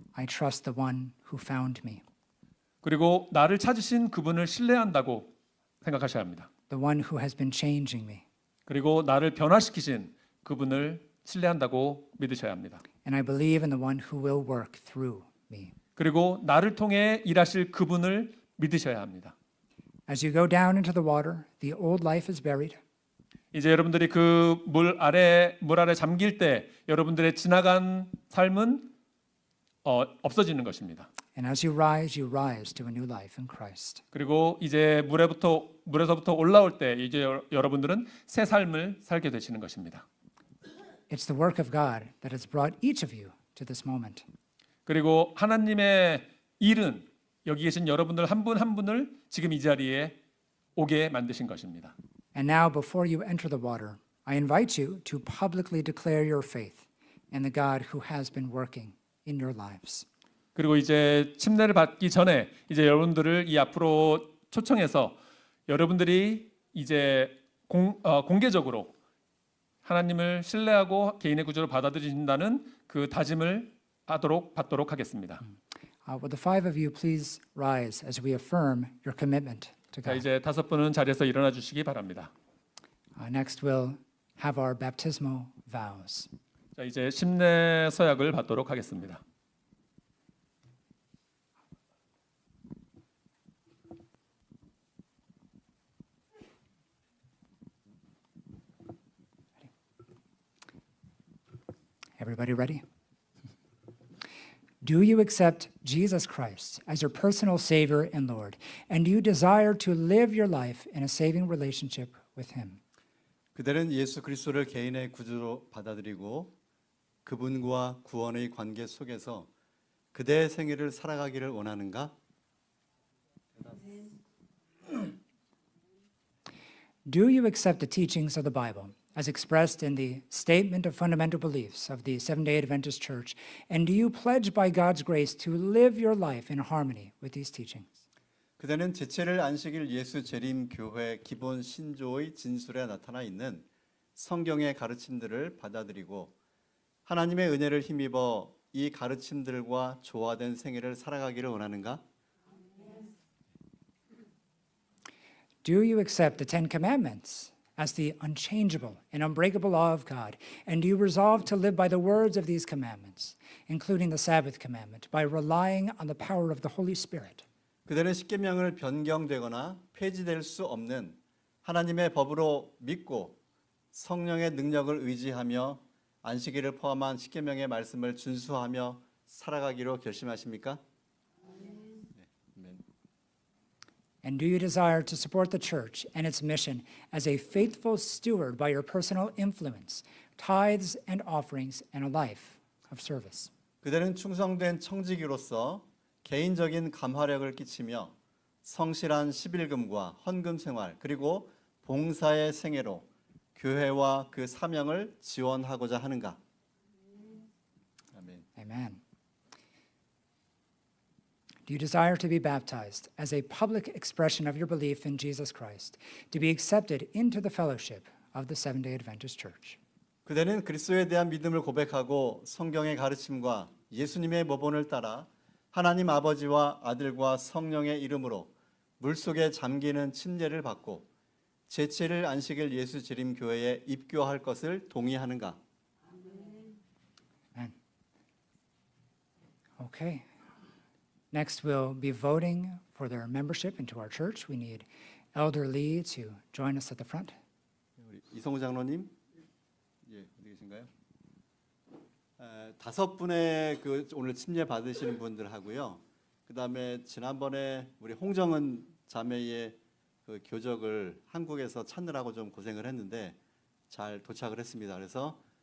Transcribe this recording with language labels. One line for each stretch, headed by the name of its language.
English: I trust the one who found me,
Korean: 그리고 나를 찾으신 그분을 신뢰한다고 생각하셔야 합니다.
English: the one who has been changing me.
Korean: 그리고 나를 변화시키신 그분을 신뢰한다고 믿으셔야 합니다.
English: And I believe in the one who will work through me.
Korean: 그리고 나를 통해 일하실 그분을 믿으셔야 합니다.
English: As you go down into the water, the old life is buried.
Korean: 이제 여러분들이 그 물 아래 잠길 때 여러분들의 지나간 삶은 없어지는 것입니다.
English: And as you rise to a new life in Christ.
Korean: 그리고 이제 물에서부터 올라올 때 이제 여러분들은 새 삶을 살게 되시는 것입니다.
English: It's the work of God that has brought each of you to this moment.
Korean: 그리고 하나님의 일은 여기 계신 여러분들 한 분 한 분을 지금 이 자리에 오게 만드신 것입니다.
English: And now, before you enter the water, I invite you to publicly declare your faith in the God who has been working in your lives.
Korean: 그리고 이제 침례를 받기 전에 이제 여러분들을 이 앞으로 초청해서 여러분들이 이제 공개적으로 하나님을 신뢰하고 개인의 구주로 받아들이신다는 그 다짐을 받도록 하겠습니다.
English: Will the five of you please rise as we affirm your commitment to
Korean: 자,
English: God?
Korean: 이제 다섯 분은 자리에서 일어나 주시기 바랍니다.
English: Next, we'll have our baptismal vows.
Korean: 자, 이제 침례 서약을 받도록 하겠습니다.
English: Everybody ready? Do you accept Jesus Christ as your personal Savior and Lord? And do you desire to live your life in a saving relationship with Him?
Korean: 그들은 예수 그리스도를 개인의 구주로 받아들이고 그분과 구원의 관계 속에서 그대의 생애를 살아가기를 원하는가?
English: Do you accept the teachings of the Bible as expressed in the Statement of Fundamental Beliefs of the Seventh-day Adventist Church? And do you pledge by God's grace to live your life in harmony with these teachings?
Korean: 그대는 제7일 안식일 예수 재림 교회 기본 신조의 진술에 나타나 있는 성경의 가르침들을 받아들이고 하나님의 은혜를 힘입어 이 가르침들과 조화된 생애를 살아가기를 원하는가?
English: Do you accept the Ten Commandments as the unchangeable and unbreakable law of God? And do you resolve to live by the words of these commandments, including the Sabbath commandment, by relying on the power of the Holy Spirit?
Korean: 그대는 십계명을 변경되거나 폐지될 수 없는 하나님의 법으로 믿고 성령의 능력을 의지하며 안식일을 포함한 십계명의 말씀을 준수하며 살아가기로 결심하십니까?
English: And do you desire to support the church and its mission as a faithful steward by your personal influence, tithes and offerings, and a life of service?
Korean: 그대는 충성된 청지기로서 개인적인 감화력을 끼치며 성실한 십일금과 헌금 생활 그리고 봉사의 생애로 교회와 그 사명을 지원하고자 하는가? 아멘.
English: Amen. Do you desire to be baptized as a public expression of your belief in Jesus Christ, to be accepted into the fellowship of the Seventh-day Adventist Church?
Korean: 그대는 그리스도에 대한 믿음을 고백하고 성경의 가르침과 예수님의 모본을 따라 하나님 아버지와 아들과 성령의 이름으로 물속에 잠기는 침례를 받고 제7일 안식일 예수 재림 교회에 입교할 것을 동의하는가?
English: Amen. Okay. Next, we'll be voting for their membership into our church. We need Elder Lee to join us at the front.
Korean: 우리 이성우 장로님, 예, 어디 계신가요? 다섯 분의 그 오늘 침례 받으시는 분들하고요. 그다음에 지난번에 우리 홍정은 자매의 그 교적을 한국에서 찾느라고 좀 고생을 했는데 잘 도착을 했습니다. 그래서